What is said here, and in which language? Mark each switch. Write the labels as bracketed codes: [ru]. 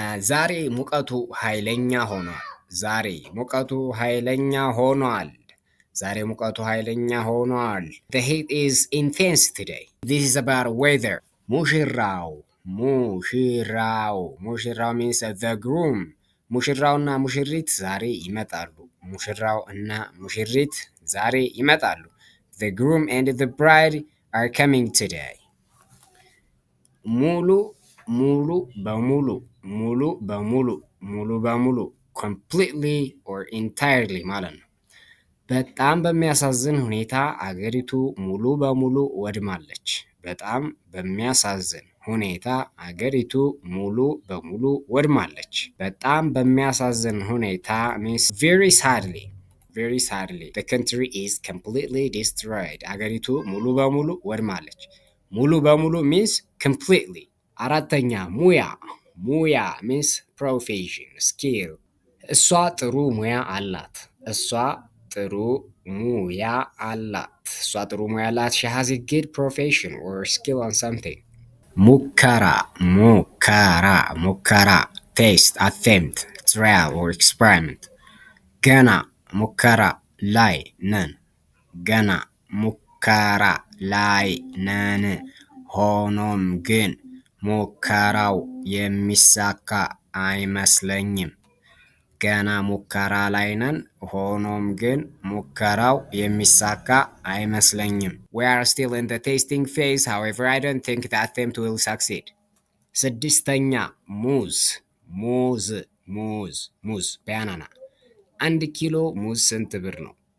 [am] ዛሬ ሙቀቱ ኃይለኛ ሆኗል። ዛሬ ሙቀቱ ኃይለኛ ሆኗል። ዛሬ ሙቀቱ ኃይለኛ ሆኗል። [en] The heat is intense today. This is about weather. [am] ሙሽራው ሙሽራው ሙሽራው [en] means the groom. [am] ሙሽራውና ሙሽሪት ዛሬ ይመጣሉ። ሙሽራው እና ሙሽሪት ዛሬ ይመጣሉ። [en] The groom and the bride are coming today. [am] ሙሉ ሙሉ በሙሉ ሙሉ በሙሉ ሙሉ በሙሉ [en] completely or entirely [am] ማለት ነው። በጣም በሚያሳዝን ሁኔታ አገሪቱ ሙሉ በሙሉ ወድማለች። በጣም በሚያሳዝን ሁኔታ አገሪቱ ሙሉ በሙሉ ወድማለች። በጣም በሚያሳዝን ሁኔታ [en] means very sadly the country is completely destroyed. [am] አገሪቱ ሙሉ በሙሉ ወድማለች። ሙሉ በሙሉ [en] means completely. [am] አራተኛ ሙያ ሙያ [en] means profession skill. [am] እሷ ጥሩ ሙያ አላት። እሷ ጥሩ ሙያ አላት። እሷ ጥሩ ሙያ አላት. [en] She has a good profession or skill on something. [am] ሙከራ ሙከራ ሙከራ [en] test attempt trial or experiment. [am] ገና ሙከራ ላይ ነን። ገና ሙከራ ላይ ነን። ሆኖም ግን ሙከራው የሚሳካ አይመስለኝም። ገና ሙከራ ላይ ነን። ሆኖም ግን ሙከራው የሚሳካ አይመስለኝም. [en] We are still in the testing phase. However, I don't think the attempt will succeed. [am] ስድስተኛ ሙዝ ሙዝ ሙዝ ሙዝ ባናና። አንድ ኪሎ ሙዝ ስንት ብር ነው?